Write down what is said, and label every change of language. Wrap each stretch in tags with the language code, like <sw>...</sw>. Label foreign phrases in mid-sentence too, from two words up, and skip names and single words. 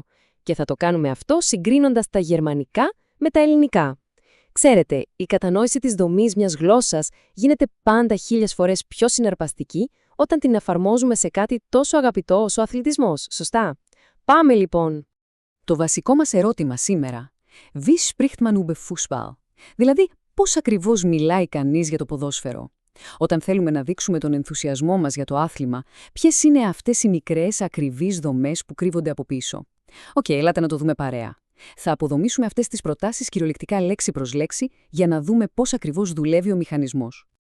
<el>Και θα το κάνουμε αυτό συγκρίνοντας τα γερμανικά με τα ελληνικά. Ξέρετε, η κατανόηση της δομής μιας γλώσσας γίνεται πάντα 1000 φορές πιο συναρπαστική όταν την εφαρμόζουμε σε κάτι τόσο αγαπητό όσο ο αθλητισμός, σωστά? Πάμε λοιπόν! Το βασικό μας ερώτημα σήμερα,</el> <de>wie spricht man über Fußball?</de> <el>Δηλαδή, πώς ακριβώς μιλάει κανείς για το ποδόσφαιρο? Όταν θέλουμε να δείξουμε τον ενθουσιασμό μας για το άθλημα, ποιες είναι αυτές οι μικρές ακριβείς δομές που κρύβονται από πίσω? Ελάτε να το δούμε παρέα. Θα αποδομήσουμε αυτές τις προτάσεις κυριολεκτικά λέξη προς λέξη για να δούμε πώς ακριβώς δουλεύει ο μηχανισμός.</el>